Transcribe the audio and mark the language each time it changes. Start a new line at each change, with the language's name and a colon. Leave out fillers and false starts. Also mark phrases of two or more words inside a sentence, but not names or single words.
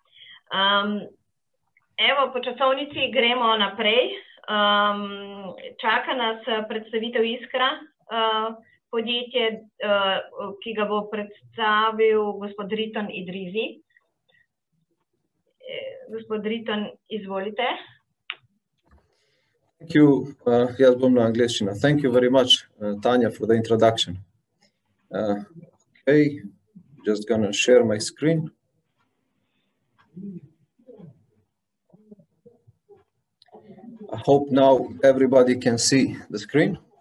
Slovenian: Evo, po časovnici gremo naprej. Čaka nas predstavitev Iskra, podjetje, ki ga bo predstavil gospod Driton Idrizi. Gospod Driton, izvolite.
English: Thank you.
Slovenian: Jaz bom na angleščina.
English: Thank you very much, Tanya, for the introduction. Okay, just gonna share my screen. I hope now everybody can see the screen.